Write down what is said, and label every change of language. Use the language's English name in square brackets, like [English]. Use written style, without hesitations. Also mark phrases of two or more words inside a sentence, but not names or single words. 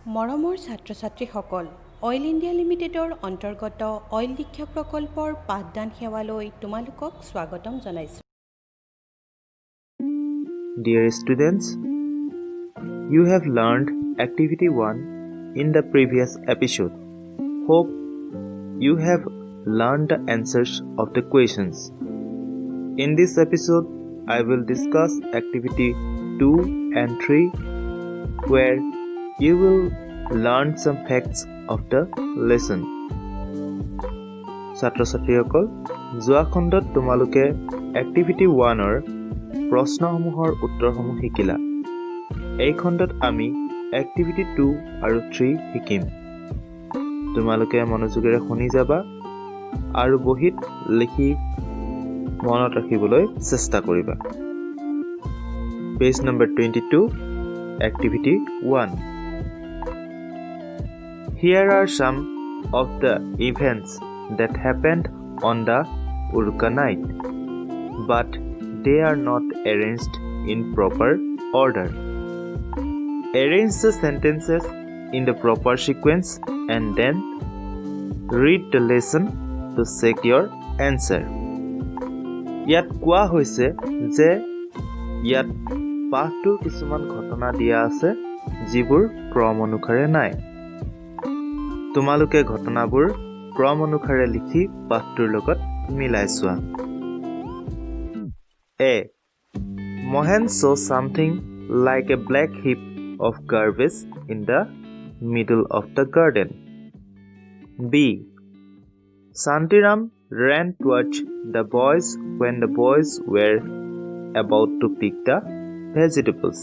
[Assamese] মৰমৰ ছাত্ৰ-ছাত্ৰীসকল, অইল ইণ্ডিয়া লিমিটেডৰ অন্তৰ্গত অইল দীক্ষা প্ৰকল্পৰ পাঠদান সেৱালৈ তোমালোকক স্বাগতম জনাইছোঁ। [English] Dear students, you have learned Activity 1 in the previous episode. Hope you have learned the answers of the questions. In this episode, I will discuss Activity 2 and 3 where you will learn some facts of the lesson. [Assamese] ছাত্ৰ-ছাত্ৰীসকল, যোৱা খণ্ডত তোমালোকে Activity 1ৰ প্ৰশ্নসমূহৰ উত্তৰসমূহ শিকিলা। এই খণ্ডত আমি Activity 2 আৰু 3 শিকিম। তোমালোকে মনোযোগেৰে শুনি যাবা আৰু বহীত লিখি মনত ৰাখিবলৈ চেষ্টা কৰিবা। [English] Page number 22, Activity 1. Here are some of the events that happened on the Uruka night, but they are not arranged in proper order. Arrange the sentences in the proper sequence and then read the lesson to check your answer. [Assamese] ইয়াত কোৱা হৈছে যে ইয়াত পাঠটোৰ কিছুমান ঘটনা দিয়া আছে যিবোৰ ক্ৰম অনুসাৰে নাই। তোমালোকে ঘটনাবোৰ ক্ৰম অনুসাৰে লিখি পাঠটোৰ লগত মিলাই চোৱা। [English] A. Mohan saw something like a black heap of garbage in the middle of the garden. B. Santiram ran towards the boys when the boys were about to pick the vegetables.